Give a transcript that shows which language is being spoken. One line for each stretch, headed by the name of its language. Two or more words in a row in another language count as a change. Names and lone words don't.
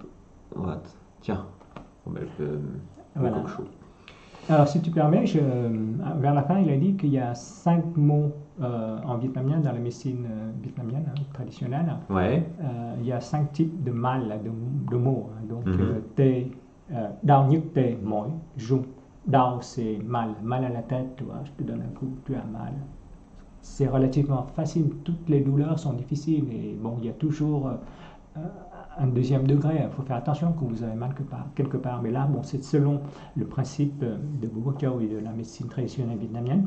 French: Tiens, on met le coq chaud. Alors, si tu permets, vers la fin, il a dit qu'il y a 5 mots en vietnamien, dans la médecine vietnamienne traditionnelle. Ouais. Il y a 5 types de mal, de mots. Donc,
Vietnamese: đau nhức tê mỏi rung.
French: Đau, c'est mal. Mal à la tête, tu vois, je te donne un coup, tu as mal. C'est relativement facile. Toutes les douleurs sont difficiles. Et bon, il y a toujours un deuxième degré. Il faut faire attention quand vous avez mal quelque part. Mais là, bon, c'est selon le principe de Bo Cao et de la médecine traditionnelle vietnamienne.